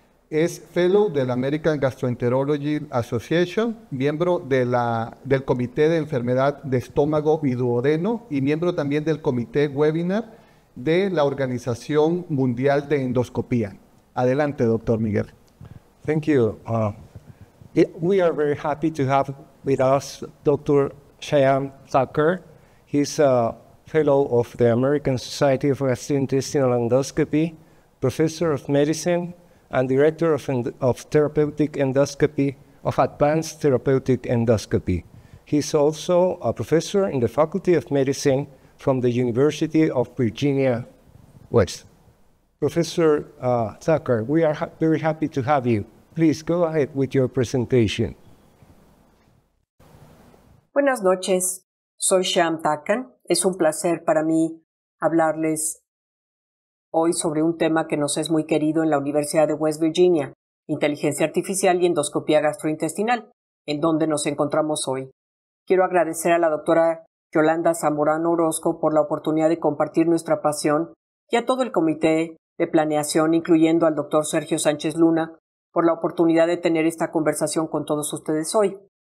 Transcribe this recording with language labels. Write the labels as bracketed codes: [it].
[es] Es Fellow de la American Gastroenterology Association, miembro del Comité de Enfermedad de Estómago y Duodeno y miembro también del Comité Webinar de la Organización Mundial de Endoscopía. Adelante, doctor Miguel. [en] Thank you. We are very happy to have with us Dr. Shyam Thakur. He's a fellow of the American Society of Gastrointestinal Endoscopy, professor of medicine, and director of therapeutic endoscopy, of advanced therapeutic endoscopy. He's also a professor in the Faculty of Medicine from the University of Virginia West. Professor Thakur, we are very happy to have you. Please go ahead with your presentation. [es] Buenas noches, soy Shyam Thakur. Es un placer para mí hablarles hoy sobre un tema que nos es muy querido en la Universidad de West Virginia, inteligencia artificial y endoscopía gastrointestinal, en donde nos encontramos hoy. Quiero agradecer a la doctora Yolanda Zamorano Orozco por la oportunidad de compartir nuestra pasión y a todo el comité de planeación, incluyendo al doctor Sergio Sánchez Luna, por la oportunidad de tener esta conversación con todos ustedes hoy.